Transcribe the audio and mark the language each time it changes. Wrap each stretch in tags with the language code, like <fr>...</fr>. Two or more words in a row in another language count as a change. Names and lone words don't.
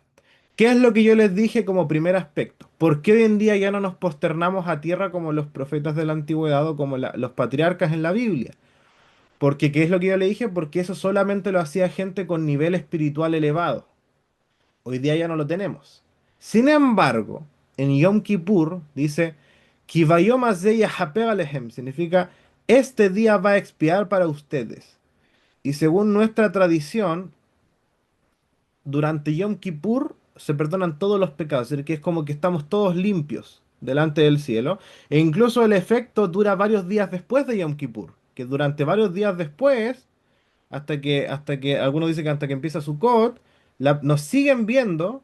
<es>¿Qué es lo que yo les dije como primer aspecto? ¿Por qué hoy en día ya no nos posternamos a tierra como los profetas de la antigüedad o como los patriarcas en la Biblia? Porque, ¿qué es lo que yo le dije? Porque eso solamente lo hacía gente con nivel espiritual elevado. Hoy día ya no lo tenemos. Sin embargo, en Yom Kippur dice,</es> <he>כי ביום הזה יכפר עליכם,</he> <es>significa, este día va a expiar para ustedes. Y según nuestra tradición, durante Yom Kippur se perdonan todos los pecados, es decir, que es como que estamos todos limpios delante del cielo. E incluso el efecto dura varios días después de Yom Kippur, que durante varios días después, hasta que algunos dicen que hasta que empieza Sukkot, nos siguen viendo.</es>